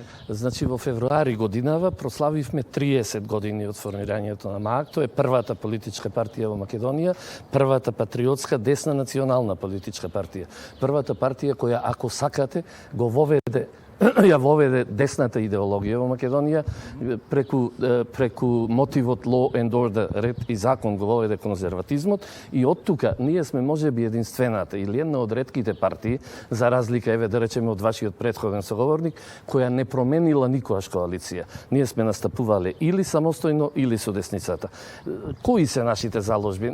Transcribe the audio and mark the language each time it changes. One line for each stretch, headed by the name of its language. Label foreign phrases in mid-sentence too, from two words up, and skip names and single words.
Macedonian: Значи во февруари годинава прославивме 30 години од формирањето на МАК. Тоа е првата политичка партија во Македонија, првата патриотска десна национална политичка партија. Првата партија која, ако сакате, ја воведе десната идеологија во Македонија, преку мотивот
English: law and order,
Macedonian: ред и закон, го воведе конзерватизмот и од тука ние сме можеби единствената или една од ретките партии, за разлика, да речеме, од вашиот претходен соговорник, која не променила никогаш коалиција. Ние сме настапувале или самостојно, или со десницата. Кои се нашите заложби?